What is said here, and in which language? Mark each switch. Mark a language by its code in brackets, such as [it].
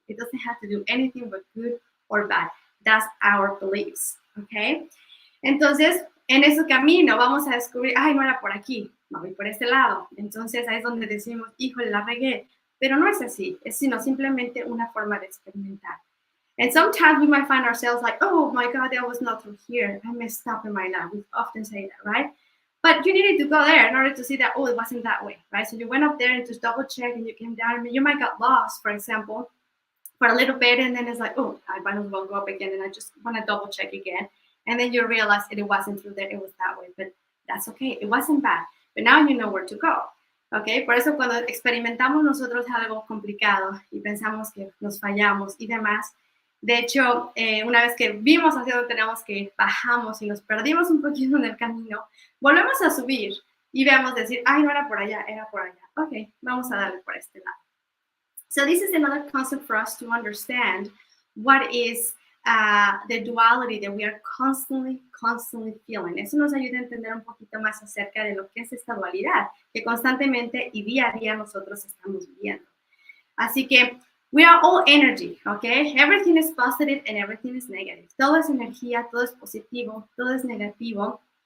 [en] It doesn't have to do anything but good or bad. That's our beliefs, okay? [es] Entonces, en ese camino vamos a descubrir, ay, no era por aquí, no voy por este lado. Entonces ahí es donde decimos, híjole, la regué. Pero no es así, es sino simplemente una forma de experimentar. [en] And sometimes we might find ourselves like, oh my God, that was not through here. I messed up in my life. We often say that, right? But you needed to go there in order to see that, oh, it wasn't that way, right? So you went up there and just double check and you came down. I mean, you might get lost, for example, for a little bit. And then it's like, oh, I might as well go up again. And I just want to double check again. And then you realize it wasn't through there. It was that way. But that's okay. It wasn't bad. But now you know where to go. [es] ¿Ok? Por eso cuando experimentamos nosotros algo complicado y pensamos que nos fallamos y demás, de hecho, una vez que vimos hacia dónde tenemos que ir, bajamos y nos perdimos un poquito en el camino, volvemos a subir y vemos decir, ay, no era por allá, era por allá. Ok, vamos a darle por este lado. [en] So this is another concept for us to understand what is the duality that we are constantly feeling. [es] Eso nos ayuda a entender un poquito más acerca de lo que es esta dualidad que constantemente y día a día nosotros estamos viviendo. Así que [en] we are all energy, okay? Everything is positive and everything is negative. [es] Todo es energía, todo es positivo, todo es negativo.